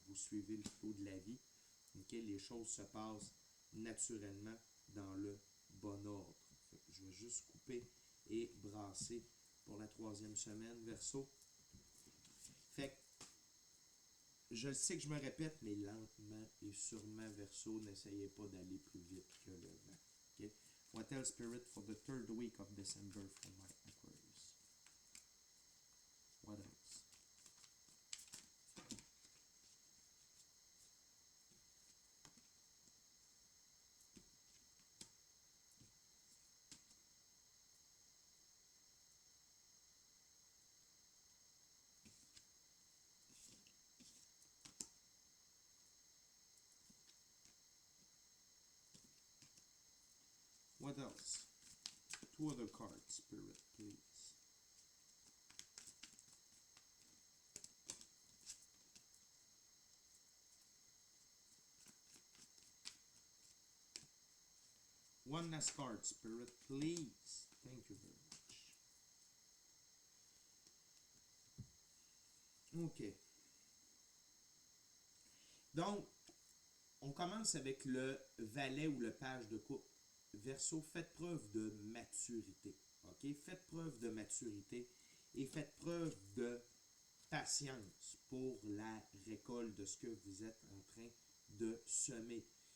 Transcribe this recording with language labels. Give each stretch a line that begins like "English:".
French: Vous suivez le flot de la vie, OK? Les choses se passent naturellement dans le bon ordre. Je vais juste couper et brasser pour la troisième semaine, Verseau. Fait que je sais que je me répète, mais lentement et sûrement, Verseau, n'essayez pas d'aller plus vite que le vent. Okay?
English: What else, Spirit, for the third week of December for my Aquarius? What else? What else? Two other cards, Spirit, please. One last card, Spirit, please. Thank you very much. OK. Donc,
French: On commence avec le valet ou le page de coupe. Verseau, faites preuve de maturité. OK? Faites preuve de maturité et faites preuve de patience pour la récolte de ce que vous êtes en train de semer.